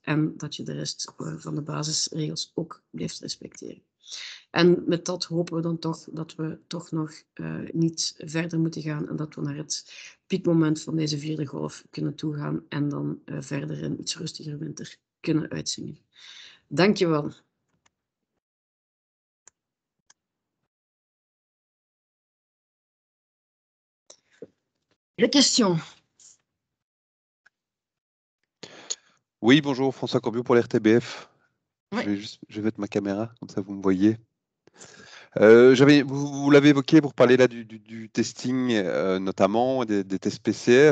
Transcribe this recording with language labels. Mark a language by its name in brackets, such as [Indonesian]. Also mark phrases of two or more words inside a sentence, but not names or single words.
[Dutch] En dat je de rest van de basisregels ook blijft respecteren. En met dat hopen we dan toch dat we toch nog niet verder moeten gaan en dat we naar het piekmoment van deze 4e golf kunnen toegaan en dan verder een iets rustiger winter kunnen uitzingen. Dankjewel. [French] Les questions. Oui, bonjour, François Corbiot pour l'RTBF. Oui. Je vais mettre ma caméra, comme ça vous me voyez. Vous l'avez évoqué pour parler là du testing, notamment des tests PCR.